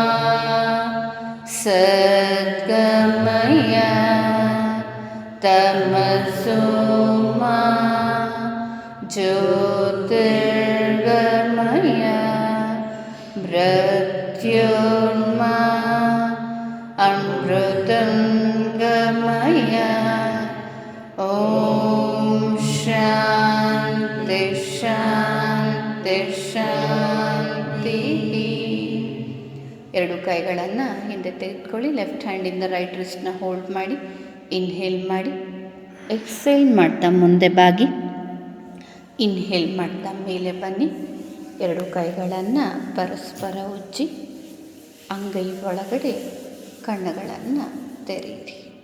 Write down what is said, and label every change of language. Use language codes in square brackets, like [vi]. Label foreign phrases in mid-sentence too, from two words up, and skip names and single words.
[sa] सद्गमय तमसो मा ज्योतिर्गमय मृत्योर्मा अमृतंगमय. ओम शांति शांति ಶಾಂತಿ. [kn] ಎರಡು ಕೈಗಳನ್ನು ಹಿಂದೆ ತೆಗೆದುಕೊಳ್ಳಿ. [en] left handinda right wristna hold [kn] ಮಾಡಿ. ಇನ್ಹೇಲ್ ಮಾಡಿ. ಎಕ್ಸೇಲ್ ಮಾಡ್ತಾ ಮುಂದೆ ಬಾಗಿ. ಇನ್ಹೇಲ್ ಮಾಡ್ತಾ ಮೇಲೆ ಬನ್ನಿ. ಎರಡು ಕೈಗಳನ್ನು ಪರಸ್ಪರ ಉಜ್ಜಿ ಅಂಗೈ ಒಳಗಡೆ ಕಣ್ಣುಗಳನ್ನು ತೆರೆಯಿರಿ.